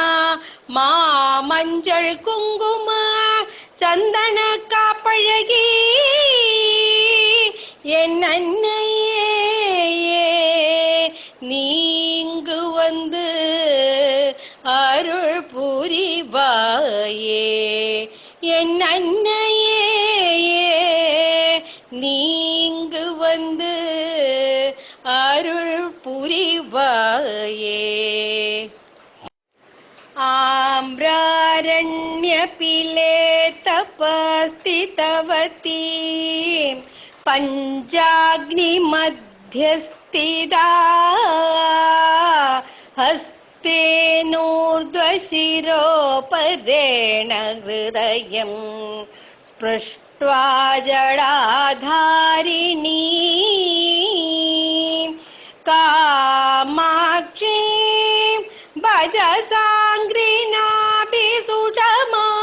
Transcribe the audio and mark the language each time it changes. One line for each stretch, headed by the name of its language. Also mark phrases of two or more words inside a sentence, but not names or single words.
Tamil: மாமஞ்சள் குங்கும சந்தன காப்பழகி என் அன்னையே நீ இங்கு வந்து அருள் புரிவாயே. என் அன்னையே நீ இங்கு வந்து அருள் புரிவாயே.
Sanskrit: आम्रारण्यपिले तपस्थितवती पञ्चाग्निमध्यस्थिता हस्तेनूर्ध्वशिरोपरेण हृदयं स्पृष्ट्वा जडाधारिणी कामाक्षी भज साङ्घ्रिनाभिसुषमा.